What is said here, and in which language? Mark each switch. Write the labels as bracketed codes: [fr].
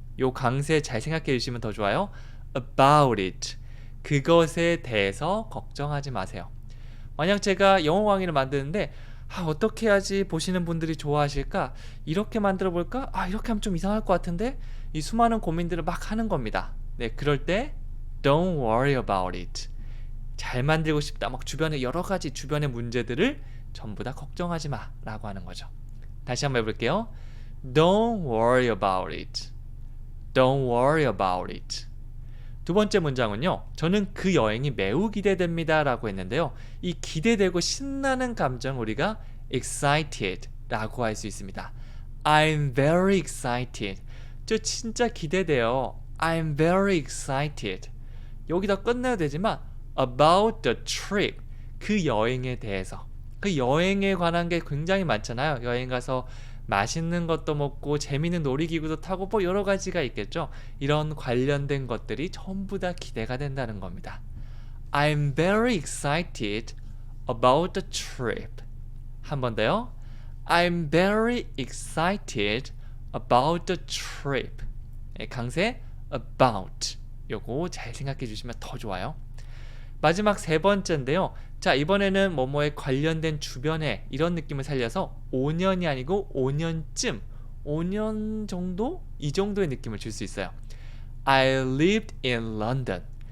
[ko] 요 강세 잘 생각해 주시면 더 좋아요. [en] About it. [ko] 그것에 대해서 걱정하지 마세요. 만약 제가 영어 강의를 만드는데 어떻게 해야지 보시는 분들이 좋아하실까? 이렇게 만들어 볼까? 이렇게 하면 좀 이상할 것 같은데? 이 수많은 고민들을 막 하는 겁니다. 네, 그럴 때 [en] Don't worry about it. [ko] 잘 만들고 싶다. 막 주변에 여러 가지 주변의 문제들을 전부 다 걱정하지 마 라고 하는 거죠. 다시 한번 해볼게요. [en] Don't worry about it. Don't worry about it. [ko] 두 번째 문장은요, 저는 그 여행이 매우 기대됩니다 라고 했는데요, 이 기대되고 신나는 감정 우리가 excited 라고 할 수 있습니다. [en] I'm very excited. [ko] 저 진짜 기대돼요. [en] I'm very excited. [ko] 여기다 끝내야 되지만 [en] about the trip, [ko] 그 여행에 대해서, 그 여행에 관한 게 굉장히 많잖아요. 여행 가서 맛있는 것도 먹고 재미있는 놀이기구도 타고 뭐 여러 가지가 있겠죠. 이런 관련된 것들이 전부 다 기대가 된다는 겁니다. [en] I'm very excited about the trip. [ko] 한 번 더요. [en] I'm very excited about the trip. [ko] 강세 about. 요거 잘 생각해 주시면 더 좋아요. 마지막 세 번째인데요. 자, 이번에는 뭐뭐에 관련된 주변에 이런 느낌을 살려서 5년이 아니고 5년쯤, 5년 정도? 이 정도의 느낌을 줄 수 있어요. [en] I lived in London.